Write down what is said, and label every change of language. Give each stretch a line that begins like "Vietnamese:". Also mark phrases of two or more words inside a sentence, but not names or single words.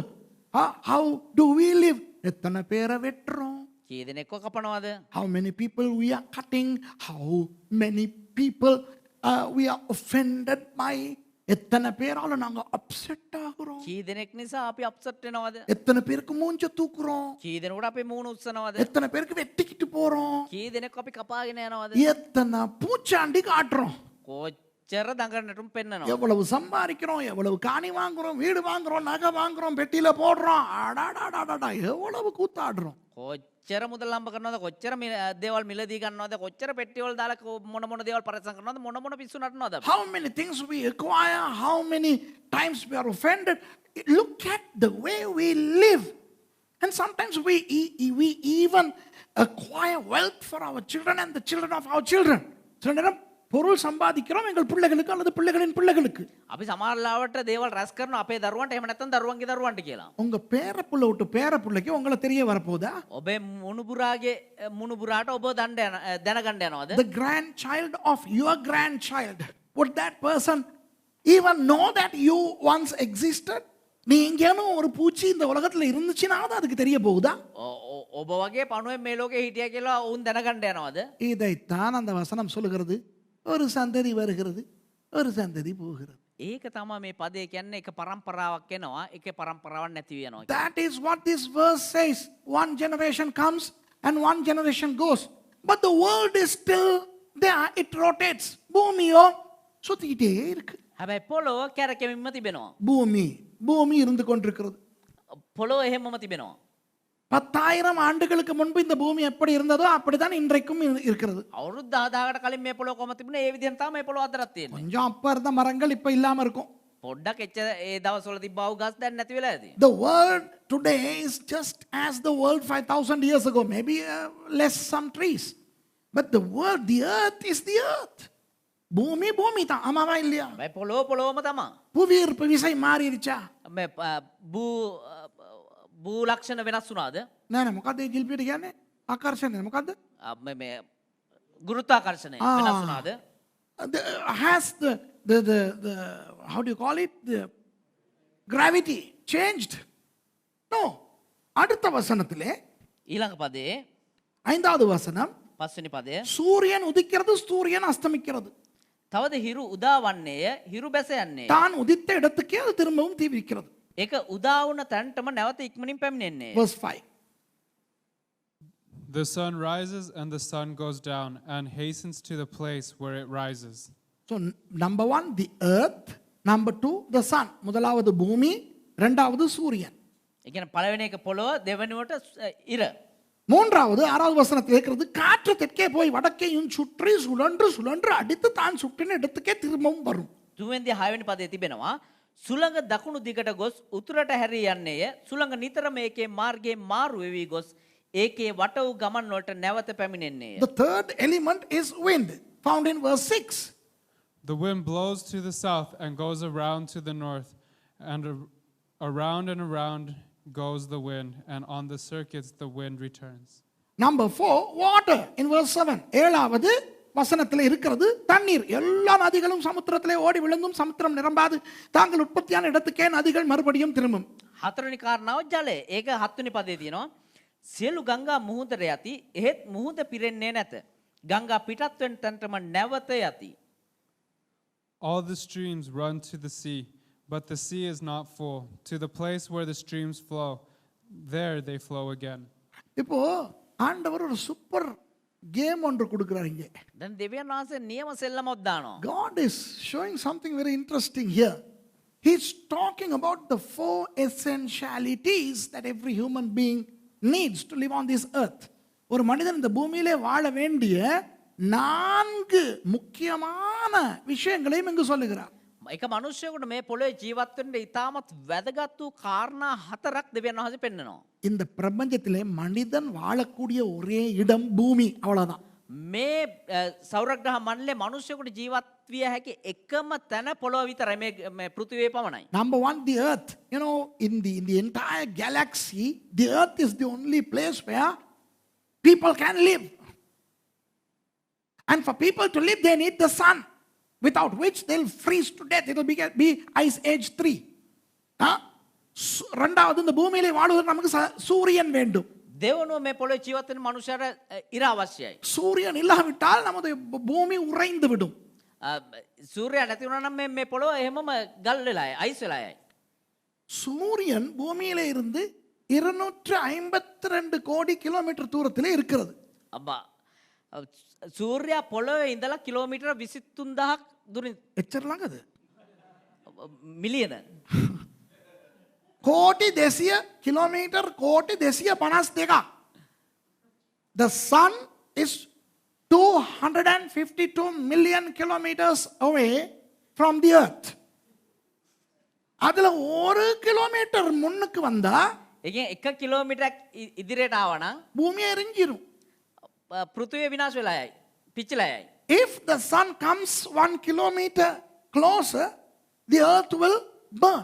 English: How do we live?
Tamil: எத்தனை பேரை வெட்டுறோம்?
Sinhala: කී දෙනෙක්ව කපනවද?
English: How many people we are cutting? How many people we are offended by?
Tamil: எத்தனை பேரால நாங்க அப்செட் ஆகுறோம்?
Sinhala: කී දෙනෙක් නිසා අපි අප්සෙට් වෙනවද?
Tamil: எத்தனை பேருக்கு மூஞ்ச தூக்குறோம்?
Sinhala: කී දෙනෙකුට අපේ මූණ උස්සනවද?
Tamil: எத்தனை பேருக்கு வெட்டிக்கிட்டு போறோம்?
Sinhala: කී දෙනෙක් අපි කපාගෙන යනවද?
Tamil: எத்தனை பூச்சாண்டி காட்டுறோம்?
Sinhala: කොච්චර දඟර නටුම් පෙන්නනවා.
Tamil: எவ்வளவு சம்பாதிக்கிறோம், எவ்வளவு காணி வாங்குறோம், வீடு வாங்குறோம், நகை வாங்குறோம், பெட்டியில போடுறோம், அடாடாடாடா எவ்வளவு கூத்தாடுறோம்.
Sinhala: කොච්චර මුදල් හම්බ කරනවද, කොච්චර දේවල් මිලදී ගන්නවද, කොච්චර පෙට්ටිවල දාලා මොන මොන දේවල් පරිස්සම් කරනවද, මොන මොන පිස්සු නටනවද අපි.
English: How many things we acquire, how many times we are offended. Look at the way we live. And sometimes we even acquire wealth for our children and the children of our children.
Tamil: சில நேரம் பொருள் சம்பாதிக்கிறோம் எங்கள் பிள்ளைகளுக்கு அல்லது பிள்ளைகளின் பிள்ளைகளுக்கு.
Sinhala: අපි සමහරලාවට දේවල් රැස් කරනවා අපේ දරුවන්ට, එහෙම නැත්නම් දරුවන්ගේ දරුවන්ට කියලා.
Tamil: உங்க பேரப்புள்ள விட்டு பேரப்புள்ளைக்கு உங்களை தெரிய வரப்போதா?
Sinhala: ඔබේ මුණුබුරාගේ මුණුබුරාට ඔබ දැනගන්න යනවද?
English: The grandchild of your grandchild, would that person even know that you once existed?
Tamil: நீ எங்கேனும் ஒரு பூச்சி இந்த உலகத்துல இருந்துச்சுன்னா அதுக்கு தெரிய போகுதா?
Sinhala: ඔබ වගේ පණුවෙන් මේ ලෝකේ හිටියා කියලා ඔවුන් දැනගන්න යනවද?
Tamil: இதைத்தான் அந்த வசனம் சொல்லுகிறது. ஒரு சந்ததி வருகிறது, ஒரு சந்ததி போகிறது.
Sinhala: ඒක තමයි මේ පදේ කියන්නේ. එක පරම්පරාවක් එනවා, එක පරම්පරාවක් නැති වෙනවා.
English: That is what this verse says. One generation comes and one generation goes. But the world is still there. It rotates.
Tamil: பூமியோ சுத்திக்கிட்டே இருக்கு.
Sinhala: හැබැයි පොළොව කැරකෙමින්ම තිබෙනවා.
Tamil: பூமி இருந்து கொண்டிருக்கிறது.
Sinhala: පොළොව එහෙමම තිබෙනවා.
Tamil: 10,000 ஆண்டுகளுக்கு முன்பு இந்த பூமி எப்படி இருந்ததோ அப்படிதான் இன்றைக்கும் இருக்கிறது.
Sinhala: අවුරුදු 10,000කට කලින් මේ පොළොව කොහොම තිබුණේ ඒ විදිහෙන් තමයි මේ පොළොව අදටත් තියෙන්නේ.
Tamil: கொஞ்சம் அப்ப இருந்த மரங்கள் இப்ப இல்லாம இருக்கும்.
Sinhala: පොඩ්ඩක් එච්ච ඒ දවස්වල තිබ්බ වූ ගස් දැන් නැති වෙලා ඇති.
English: The world today is just as the world 5,000 years ago, maybe less some trees. But the earth is the earth.
Tamil: பூமி தான், ஆமாவா இல்லையா?
Sinhala: මේ පොළොවම තමයි.
Tamil: புவியீர்ப்பு விசை மாறிடுச்சா?
Sinhala: මේ භූ ලක්ෂණ වෙනස් වුණාද? නෑ මොකද්ද ඒ ජිල්පිට කියන්නේ? ආකර්ෂණය මොකද්ද? මේ ගුරුත්වාකර්ෂණය වෙනස් වුණාද?
English: Has the how do you call it, the gravity changed? No.
Tamil: அடுத்த வசனத்திலே
Sinhala: ඊළඟ පදේ
Tamil: 5வது வசனம்,
Sinhala: 5වෙනි පදය,
Tamil: சூரியன் உதிக்கிறது, சூரியன் அஸ்தமிக்கிறது.
Sinhala: තවද හිරු උදා වන්නේය, හිරු බැස යන්නේ.
Tamil: தான் உதித்த இடத்துக்கே அது திரும்பவும் தீவிரிக்கிறது.
Sinhala: ඒක උදා වුණ තැනටම නැවත ඉක්මනින් පැමිණෙන්නේ.
English: Verse 5. The sun rises and the sun goes down and hastens to the place where it rises. So number 1 the earth, number 2 the sun.
Tamil: முதலாவது பூமி, இரண்டாவது சூரியன்.
Sinhala: ඒ කියන්නේ පළවෙනි එක පොළොව, දෙවෙනිවට ඉර.
Tamil: மூன்றாவது 6வது வசனத்தில் இருக்கிறது, காற்று தெற்கே போய் வடக்கையும் சுற்றி சுழன்று அடித்து தான் சுற்றின இடத்துக்கே திரும்பவும் வரும்.
Sinhala: තුන්වෙනි 6වෙනි පදේ තිබෙනවා, සුළඟ දකුණු දිගට ගොස් උතුරට හැරී යන්නේය. සුළඟ නිතරම ඒකේ මාර්ගයේ මාරු වෙවි ගොස් ඒකේ වට වූ ගමන් වලට නැවත පැමිණෙන්නේය.
English: The third element is wind, found in verse 6. The wind blows to the south and goes around to the north, and around goes the wind, and on the circuits the wind returns. Number 4 water in verse 7.
Tamil: ஏழாவது வசனத்தில் இருக்கிறது தண்ணீர். எல்லா நதிகளும் சமுத்திரத்திலே ஓடி விழுந்தும் சமுத்திரம் நிரம்பாது, தாங்கள் உற்பத்தியான இடத்துக்கே நதிகள் மறுபடியும் திரும்பும்.
Sinhala: හතරවෙනි කාරණාව ජලය. ඒක 7වෙනි පදේ තියෙනවා. සියලු ගංගා මුහුදට යති, එහෙත් මුහුද පිරෙන්නේ නැත. ගංගා පිටත් වෙන තැනටම නැවත යති.
English: All the streams run to the sea, but the sea is not full. To the place where the streams flow, there they flow again.
Tamil: இப்போ ஆண்டவர் ஒரு
English: super game
Tamil: ஒன்று கொடுக்கிறார் இங்கே.
Sinhala: දැන් දෙවියන් වහන්සේ නියම සෙල්ලමක් දානවා.
English: God is showing something very interesting here. He's talking about the 4 essentialities that every human being needs to live on this earth.
Tamil: ஒரு மனிதன் இந்த பூமியிலே வாழ வேண்டிய 4 முக்கியமான விஷயங்களையும் இங்கு சொல்லுகிறார்.
Sinhala: එක මනුෂ්‍යයෙකුට මේ පොළොවේ ජීවත් වෙන්න ඉතාමත් වැදගත් වූ කාරණා 4ක් දෙවියන් වහන්සේ පෙන්වනවා.
Tamil: இந்த பிரபஞ்சத்திலே மனிதன் வாழக்கூடிய ஒரே இடம் பூமி, அவ்வளவுதான்.
Sinhala: මේ සෞරග්‍රහ මණ්ඩලයේ මනුෂ්‍යයෙකුට ජීවත් විය හැකි එකම තැන පොළොව විතරයි මේ පෘථිවිය පමණයි.
English: Number 1, the earth. You know, in the entire galaxy, the earth is the only place where people can live. And for people to live, they need the sun, without which they'll freeze to death. It will be ice age 3.
Tamil: ரெண்டாவது இந்த பூமியிலே வாழ்வதற்கு நமக்கு சூரியன் வேண்டும்.
Sinhala: දෙවනුව මේ පොළොවේ ජීවත් වෙන මනුෂ්‍යයාට ඉර අවශ්‍යයි.
Tamil: சூரியன் இல்லாவிட்டால் நமது பூமி உறைந்து விடும்.
Sinhala: සූර්යයා නැති වුණා නම් මේ පොළොව එහෙමම ගල් වෙලායි, අයිස් වෙලායි.
Tamil: சூரியன் பூமியிலே இருந்து 252 கோடி கிலோமீட்டர் தூரத்திலே இருக்கிறது.
Sinhala: අබ්බා සූර්යයා පොළොවේ ඉඳලා කිලෝමීටර 23000ක් දුරින් එච්චර ළඟද? මිලියන
Tamil: கோடி 200 கிலோமீட்டர், கோடி 252.
English: The sun is 252 million kilometers away from the earth.
Tamil: அதுல 1 கிலோமீட்டர் முன்னுக்கு வந்தா
Sinhala: එකෙන් 1 කිලෝමීටරක් ඉදිරියට ආවා නම්
Tamil: பூமி எரிஞ்சிரும்.
Sinhala: පෘථිවිය විනාශ වෙලායි, පිච්චලා යයි.
English: If the sun comes 1 kilometer closer, the earth will burn.